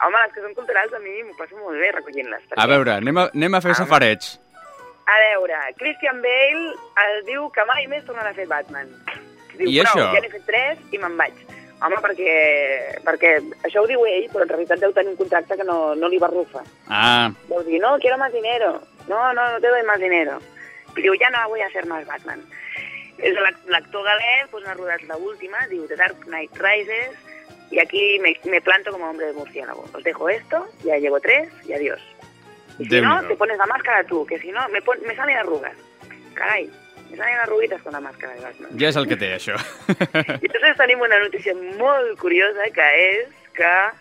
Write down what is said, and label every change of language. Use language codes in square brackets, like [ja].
[ca] Home, les que són culturals a mi m'ho passo molt bé recollint-les. A veure, anem a fer safareig. A veure, Christian Bale es diu que mai més tornarà a fer Batman. Diu, i això? Ja n'he fet tres i me'n vaig. Home, perquè això ho diu ell, però en realitat deu tenir un contracte que no li barrufa. Ah. Deu dir, [es] no, quiero más dinero. No te doy más dinero. [ca] Diu, ja [es] no voy a hacer más Batman. [ca] És l'actor galès, pues, ha rodat l'última, diu The Dark Knight Rises, i aquí [es] me planto [ca] com a [es] hombre de murciélago. Os dejo esto, ya llevo tres, y adiós. Y si no, te pones la máscara tú, que si no, me salen arrugas. Carai, me salen arruguitas con la máscara de Batman. [ca] Ja és el que té, això. I entonces tenim una notícia molt curiosa, que és que...